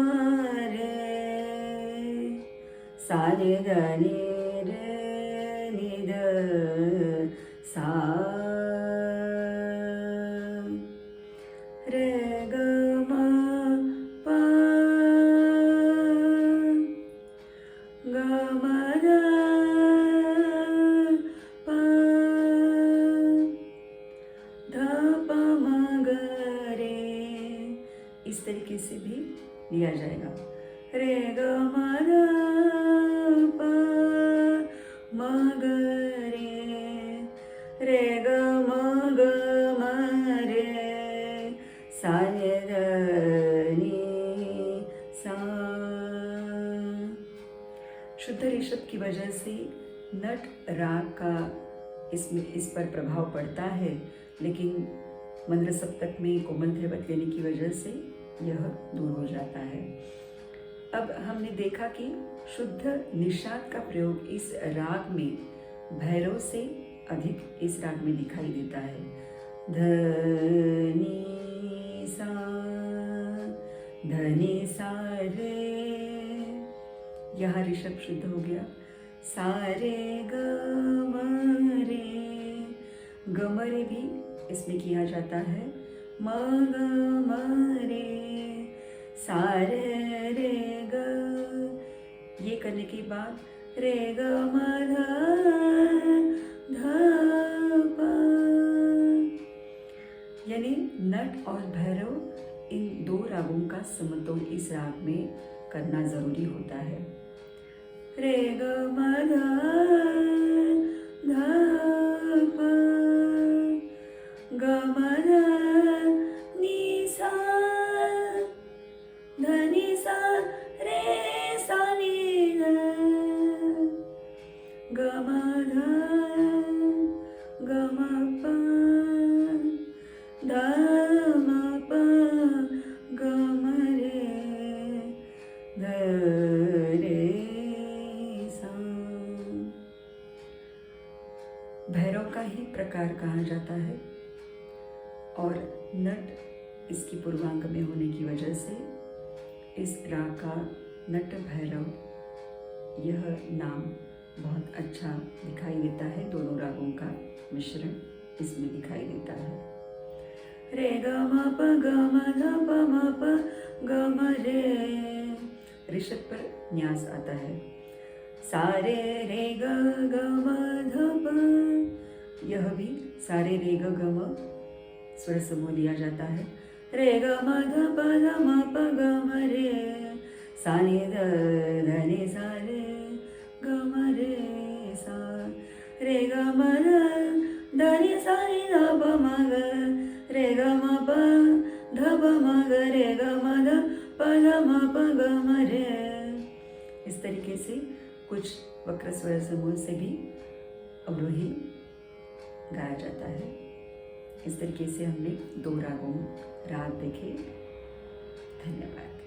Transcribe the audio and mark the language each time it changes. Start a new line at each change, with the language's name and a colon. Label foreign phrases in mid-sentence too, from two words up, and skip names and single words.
Hindi: रे सा रे ध नि रे नि ध सा रे ग म प ग म ध प ध प म ग रे। इस तरीके से भी लिया जाएगा। रे ग म ध प म ग रे ग म ग म रे सा रे ध नि सा। शुद्ध ऋषभ की वजह से नट राग का इस पर प्रभाव पड़ता है, लेकिन मंद्र सप्तक में कोमल धैवत लेने की वजह से यह दूर हो जाता है। अब हमने देखा कि शुद्ध निषाद का प्रयोग इस राग में भैरव से अधिक इस राग में दिखाई देता है। ध नि सा रे, यहाँ ऋषभ शुद्ध हो गया। सा रे ग म रे, ग म रे भी इसमें किया जाता है। म ग म रे, सा रे रे ग, ये करने के बाद रे ग म ध ध प, यानी नट और भैरव इन दो रागों का समतोल इस राग में करना जरूरी होता है। रे ग म ध ध प, ग म ध नि सा, ध नि सा रे सा नि ध, ग म ध ग म प, ध म प, ग म रे, ध रे सा। भैरव का ही प्रकार कहा जाता है और नट इसकी पूर्वांग में होने की वजह से इस राग का नट भैरव यह नाम बहुत अच्छा दिखाई देता है। दोनों रागों का मिश्रण इसमें दिखाई देता है। रे ग म प ग म ध प म प ग म रे, ऋषभ पर न्यास आता है। सारे रे ग ग म ध प, यह भी सारे रे ग ग म स्वर समूह लिया जाता है। रे ग म ध प म प ग म रे, सा नि ध ध नि सा रे ग म रे सा, रे ग म ध ध नि सा नि ध प म ग, रे ग म प ध प म ग, रे ग म ध प ध म प ग म रे। इस तरीके से कुछ वक्र स्वर समूह से भी अवरोही गाया जाता है। इस तरीके से हमने 2 राग देखे। धन्यवाद।